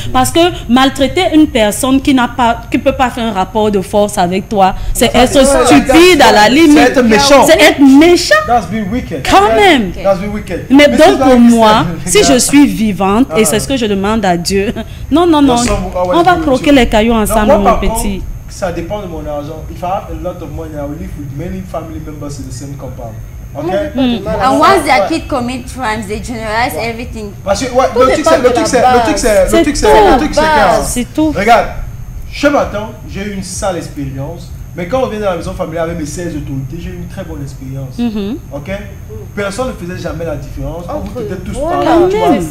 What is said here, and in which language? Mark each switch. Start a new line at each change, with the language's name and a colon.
French: Parce que maltraiter une personne qui ne peut pas faire un rapport de force avec toi, c'est être stupide à la limite. C'est être méchant. C'est être méchant.
English: That's being wicked.
French: Quand même.
English: That's being wicked.
French: Mais donc pour moi, si je suis vivante, et c'est ce que je demande à Dieu, non, on va croquer les cailloux ensemble, mon petit. Ça dépend de mon argent.
English: If I have a lot of money, I will live with many family members in the same compound. Okay? And once their kids commit crimes, they generalize everything.
French: Parce que le truc c'est tout. Regarde, chez ma tante, j'ai eu une sale expérience. Mais quand on vient dans la maison familiale avec mes 16 autorités, j'ai eu une très bonne expérience. Ok? Personne ne faisait jamais la différence. Vous étiez tous pareils.